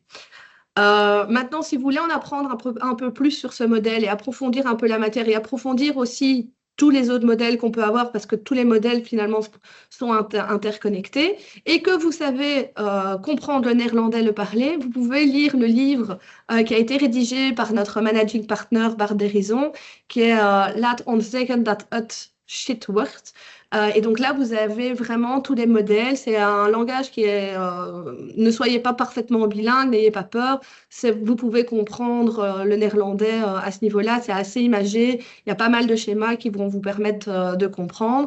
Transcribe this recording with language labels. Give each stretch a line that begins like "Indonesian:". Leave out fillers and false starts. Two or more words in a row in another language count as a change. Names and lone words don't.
French: Maintenant, si vous voulez en apprendre un peu plus sur ce modèle et approfondir un peu la matière et approfondir aussi tous les autres modèles qu'on peut avoir parce que tous les modèles finalement sont interconnectés et que vous savez comprendre le néerlandais, le parler, vous pouvez lire le livre qui a été rédigé par notre
English: managing partner
French: Bart Derrison qui est
Dutch: Laat ons zeggen dat het shit wordt.
French: Et donc là, vous avez vraiment tous les modèles. C'est un langage qui est... ne soyez pas parfaitement bilingue, n'ayez pas peur. Vous pouvez comprendre le néerlandais à ce niveau-là. C'est assez imagé. Il y a pas mal de schémas qui vont vous permettre de comprendre.